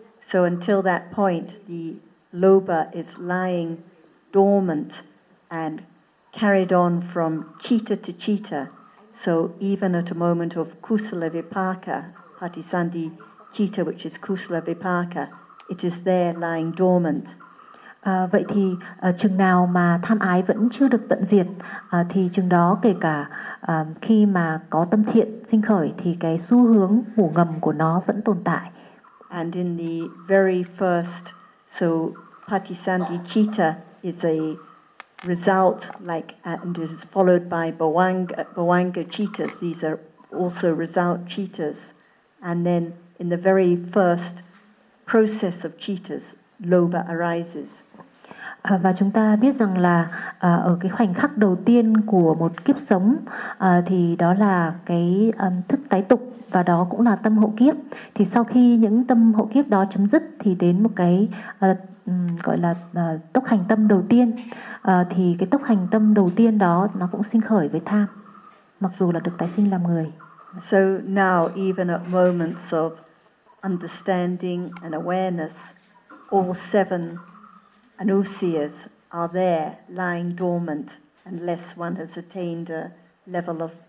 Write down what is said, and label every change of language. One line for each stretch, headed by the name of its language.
English: So until that point, the lobha is lying dormant and carried on from citta to citta. So even at a moment of kusala vipaka, patisandhi citta, which is kusala vipaka, it is there lying dormant.
Vietnamese: Vậy thì chừng nào mà tham ái vẫn chưa được tận diệt thì chừng đó kể cả khi mà có tâm thiện sinh khởi thì cái xu hướng ngủ ngầm của nó vẫn tồn tại.
English: And in the very first, so Patisandhicitta is a result, like, and it is followed by Bhavanga cittas. These are also result cittas. And then in the very first process of cittas, lobha arises.
Vietnamese: Và chúng ta biết rằng là ở cái khoảnh khắc đầu tiên của một kiếp sống thì đó là cái thức tái tục và đó cũng là tâm hộ kiếp. Thì sau khi những tâm hộ kiếp đó chấm dứt thì đến một cái gọi là tốc hành tâm đầu tiên thì cái tốc hành tâm đầu tiên đó nó cũng sinh khởi với tham mặc dù là được tái sinh làm người.
English: So now even at moments of understanding and awareness all seven anusiyas are there lying dormant unless one has attained a level of